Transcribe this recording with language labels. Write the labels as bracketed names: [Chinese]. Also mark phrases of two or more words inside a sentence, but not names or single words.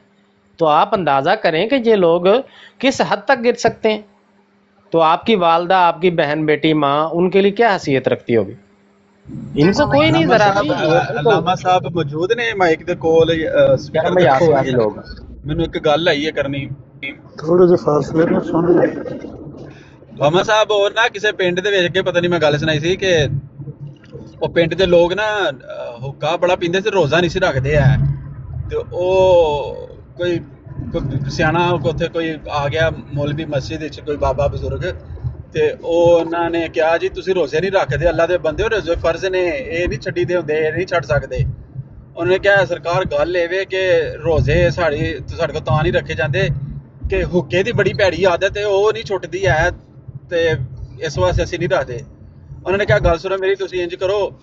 [Urdu] تو آپ اندازہ کریں کہ یہ لوگ کس حد تک گر سکتے ہیں. تو آپ کی والدہ، آپ کی بہن، بیٹی، ماں، ان کے لیے کیا حیثیت رکھتی ہوگی? ان کو کوئی نہیں ذرا بھی. [Punjabi] ਅੱਲਾਮਾ ਸਾਹਿਬ ਮੌਜੂਦ ਨੇ ਮਾਈਕ ਦੇ ਕੋਲ ਸਪੀਕਰ ਦੇ ਕੋਲ लोग ਮੈਨੂੰ ਇੱਕ ਗੱਲ ਆਈ ਹੈ ਕਰਨੀ ਥੋੜੇ ਜੇ ਫ਼ਾਸਲੇ ਮੇਂ ਸੁਣ ਲੈ। ਲਾਮਾ ਸਾਹਿਬ ਹੋਰ ਨਾ ਕਿਸੇ ਪਿੰਡ ਦੇ ਵਿੱਚ ਕੇ ਪਤਾ ਨਹੀਂ ਮੈਂ ਗੱਲ ਸੁਣਾਈ ਸੀ ਕਿ ਉਹ ਪਿੰਡ ਦੇ ਲੋਕ ਨਾ ਹੁੱਕਾ ਬੜਾ ਪੀਂਦੇ ਤੇ ਰੋਜ਼ਾ ਨਹੀਂ ਸੀ ਰੱਖਦੇ ਆ ਤੇ ਉਹ ਕੋਈ ਸਿਆਣਾ ਉੱਥੇ ਕੋਈ ਆ ਗਿਆ ਮੌਲਵੀ ਮਸਜਿਦ ਵਿੱਚ ਕੋਈ ਬਾਬਾ ਬਜ਼ੁਰਗ ਤੇ ਉਹ ਉਹਨਾਂ ਨੇ ਕਿਹਾ ਜੀ ਤੁਸੀਂ ਰੋਜ਼ੇ ਨਹੀਂ ਰੱਖਦੇ ਅੱਲਾ ਦੇ ਬੰਦੇ ਹੋ ਰੋਜ਼ੇ ਫਰਜ਼ ਨੇ ਇਹ ਨਹੀਂ ਛੱਡੀਦੇ ਹੁੰਦੇ ਇਹ ਨਹੀਂ ਛੱਡ ਸਕਦੇ ਉਹਨਾਂ ਨੇ ਕਿਹਾ ਸਰਕਾਰ ਗੱਲ ਇਹ ਵੇ ਕਿ ਰੋਜ਼ੇ ਸਾਡੇ ਕੋਲ ਤਾਂ ਨਹੀਂ ਰੱਖੇ ਜਾਂਦੇ ਕਿ ਹੁੱਕੇ ਦੀ ਬੜੀ ਭੈੜੀ ਆਦਤ ਹੈ ਉਹ ਨਹੀਂ ਛੁੱਟਦੀ ਹੈ ਤੇ ਇਸ ਵਾਸਤੇ ਅਸੀਂ ਨਹੀਂ ਰੱਖਦੇ ਉਹਨਾਂ ਨੇ ਕਿਹਾ ਗੱਲ ਸੁਣੋ ਮੇਰੀ ਤੁਸੀਂ ਇੰਜ ਕਰੋ